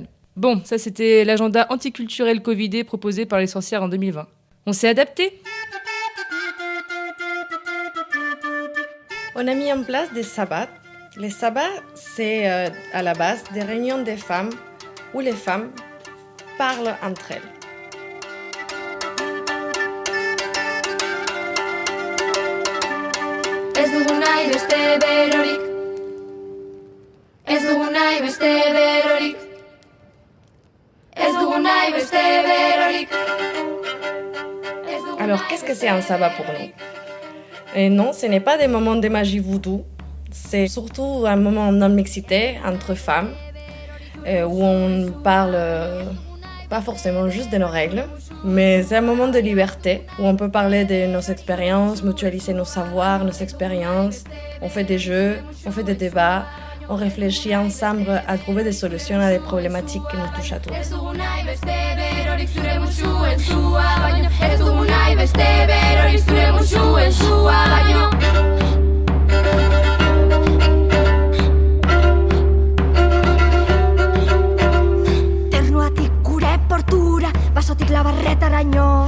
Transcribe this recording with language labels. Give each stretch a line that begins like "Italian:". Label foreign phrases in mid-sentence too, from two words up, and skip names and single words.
French: Bon, ça c'était l'agenda anticulturel Covidé proposé par les sorcières en 2020. On s'est adapté. On a mis en place des sabbats. Les sabbats, c'est à la base des réunions des femmes où les femmes parlent entre elles.
Basque: Ez dugu nahi beste berorik, ez dugu nahi beste berorik, ez dugu nahi beste berorik.
French: Alors, qu'est-ce que c'est un sabbat pour nous? Et non, ce n'est pas des moments de magie voodoo. C'est surtout un moment non-mixité entre femmes, où on parle pas forcément juste de nos règles, mais c'est un moment de liberté, où on peut parler de nos expériences, mutualiser nos savoirs, nos expériences. On fait des jeux, on fait des débats, on réfléchit ensemble à trouver des solutions à des problématiques qui nous touchent à tous.
Basque: Ez dugu nahi beste berorik, zure mutsuen zua baino. Ez dugu nahi beste berorik, zure mutsuen zua baino. Basotik labarretaraino.